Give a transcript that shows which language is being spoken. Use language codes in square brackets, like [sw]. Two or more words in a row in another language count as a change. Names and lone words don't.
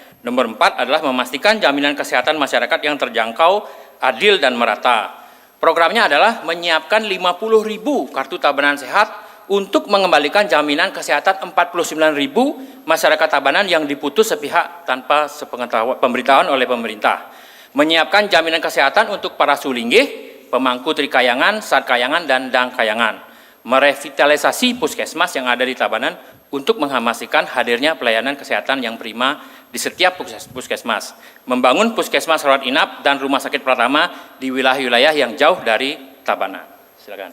[id] Nomor 4 adalah memastikan jaminan kesehatan masyarakat yang terjangkau, adil dan merata. Programnya adalah menyiapkan 50.000 kartu tabanan sehat untuk mengembalikan jaminan kesehatan 49.000 masyarakat tabanan yang diputus sepihak tanpa pemberitahuan oleh pemerintah. Menyiapkan jaminan kesehatan untuk para sulinggih, pemangku trikayangan, sarkayangan dan dangkayangan. Merevitalisasi puskesmas yang ada di Tabanan untuk menghasilkan hadirnya pelayanan kesehatan yang prima di setiap puskesmas, membangun puskesmas rawat inap dan rumah sakit pertama di wilayah-wilayah yang jauh dari Tabanan. Silakan.